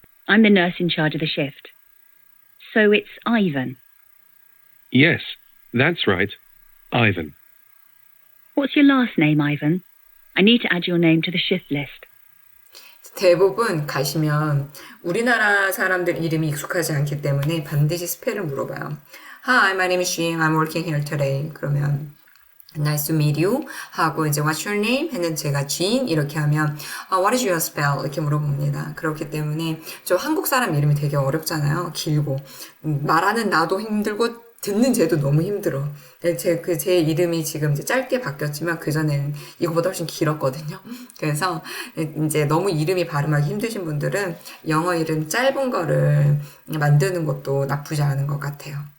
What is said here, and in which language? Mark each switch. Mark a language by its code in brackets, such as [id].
[en] I'm the nurse in charge of the shift. So it's Ivan. Yes, that's right. Ivan. What's your last name, Ivan? I need to add your name to the shift list. [ko] 대부분 가시면 우리나라 사람들 이름이 익숙하지 않기 때문에 반드시 스펠을 물어봐요. [en] Hi, my name is Jing. I'm working here today. [ko] 그러면 [en] Nice to meet you [ko] 하고 이제 [en] What's your name? [ko] 했는 제가 Jean 이렇게 하면 [en] What is your spell? [ko] 이렇게 물어봅니다. 그렇기 때문에 저 한국 사람 이름이 되게 어렵잖아요. 길고 말하는 나도 힘들고 듣는 쟤도 너무 힘들어. 제 이름이 지금 이제 짧게 바뀌었지만 그전엔 이거보다 훨씬 길었거든요. 그래서 이제 너무 이름이 발음하기 힘드신 분들은 영어 이름 짧은 거를 만드는 것도 나쁘지 않은 것 같아요.